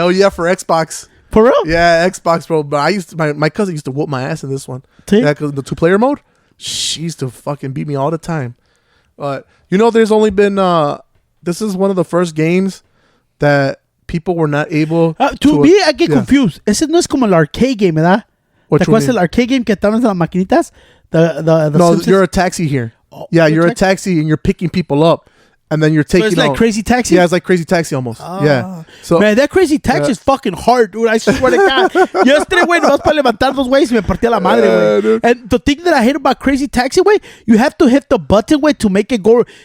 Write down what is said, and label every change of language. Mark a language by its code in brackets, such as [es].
[en] Hell yeah, for Xbox. For real? Yeah, Xbox, bro. But my cousin used to whoop my ass in this one. See? Yeah, because the 2-player mode, she used to fucking beat me all the time. But you know, there's only been this is one of the first games that people were not able to me, I get confused. [es] Ese no es como el arcade game, ¿verdad? ¿Te acuerdas el arcade game que estaban en las maquinitas? [en] The no, Simpsons? you're a taxi here. Oh, yeah, you're a taxi and you're picking people up. And then you're taking. So it's like Crazy Taxi? Yeah, it's like Crazy Taxi almost. Yeah. So, man, that Crazy Taxi is fucking hard, dude. I swear to God. Yesterday, güey, [es] nomás para levantar dos güeyes me partía la madre, [en] güey. And the thing that I hate about Crazy Taxi, güey, you have to hit the button, güey, to make it go.